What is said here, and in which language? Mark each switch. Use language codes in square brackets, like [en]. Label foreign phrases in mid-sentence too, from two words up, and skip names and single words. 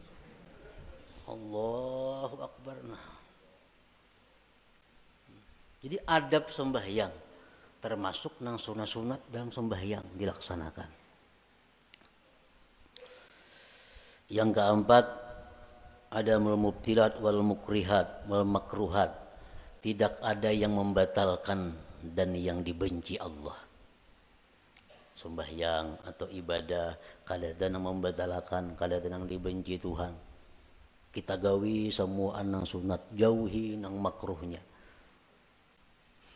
[ar] الله أكبر. Nah. [id] Jadi adab sembahyang termasuk nang sunat-sunat dalam sembahyang dilaksanakan. Yang keempat, ada [ar] مبطلات والمكرهات والمكروهات. [id] Tidak ada yang membatalkan dan yang dibenci Allah. Sembahyang atau ibadah kadang membatalkan, kadang dibenci Tuhan. [bjn] Kita gawi semua nang sunat, jauhi nang makruhnya.